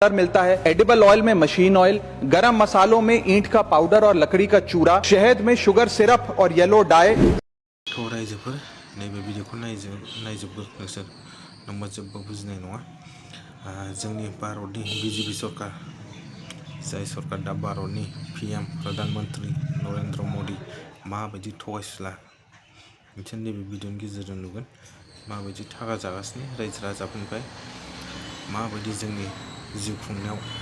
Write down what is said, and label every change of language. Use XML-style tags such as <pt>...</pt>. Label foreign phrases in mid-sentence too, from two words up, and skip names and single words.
<hi>मिलता है,</hi> <en>edible oil</en> <hi>में</hi> <en>machine oil,</en> <hi>गरम मसालों में ईंट का पाउडर और लकड़ी का चूरा, शहद में</hi> <en>sugar syrup</en> <hi>और</hi> <en>yellow dye.</en> <brx>रायजोफोर नैबे भिडिअखौ नायजोबो नोंसोर नंबा जोब्बा बुजिनाय नङा। जोंनि भारतनि बिजेपि सरकार जाय सरकार दा भारतनि PM प्रधानमन्त्री नरेन्द्र मदि माबायदि थगायसुला नोंसोर नैबे भिडिअनि गेजेरजों नुगोन माबायदि थाखा जागासिनो रायजो राजाफोरनिफ्राय माबायदि जोंनि जिउ खुंनायाव</brx>